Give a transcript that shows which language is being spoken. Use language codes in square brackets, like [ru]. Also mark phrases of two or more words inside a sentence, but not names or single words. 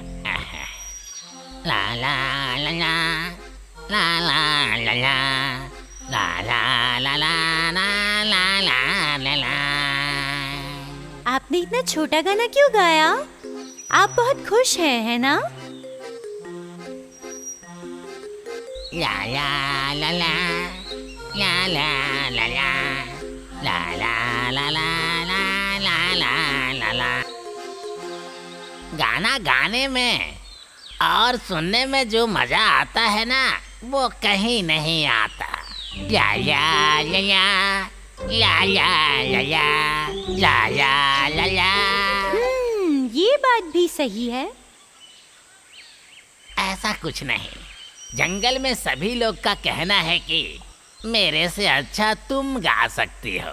[hi] ला ला ला ला ला ला ला ला ला ला ला ला ला ला ला ला। आपने इतना छोटा गाना क्यों गाया? आप बहुत खुश हैं, है ना? ला ला ला ला ला ला ला ला ला ला ला ला ला ला ला ला। गाना गाने में और सुनने में जो मजा आता है ना, वो कहीं नहीं आता। ला ला ला ला ला ला ला ला ला ला ला। ये बात भी सही है। ऐसा कुछ नहीं, जंगल में सभी लोग का कहना है कि मेरे से अच्छा तुम गा सकती हो।